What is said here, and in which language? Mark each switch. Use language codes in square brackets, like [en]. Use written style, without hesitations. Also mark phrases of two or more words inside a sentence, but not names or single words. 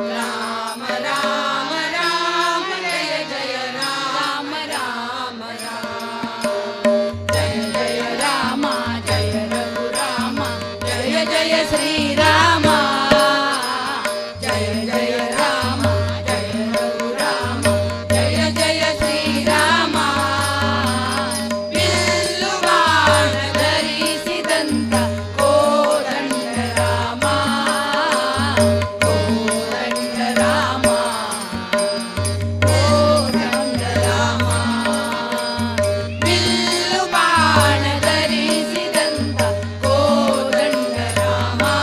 [hi] राम राम राम जय जय राम राम राम जय जय रामा जय रघुरामा जय जय श्री रामा जय जय रामा जय रघुरामा जय जय श्री रामा [kn] ಬಿಲ್ಲು ಬಾಣ ಧರಿಸಿ ದಂತ ಕೋದಂಡ ರಾಮ ಕೋದಂಡ ರಾಮ ಕೋದಂಡ ರಾಮ ಬಿಲ್ಲು ಬಾಣ ಧರಿಸಿ ದಂತ ಕೋದಂಡ ರಾಮ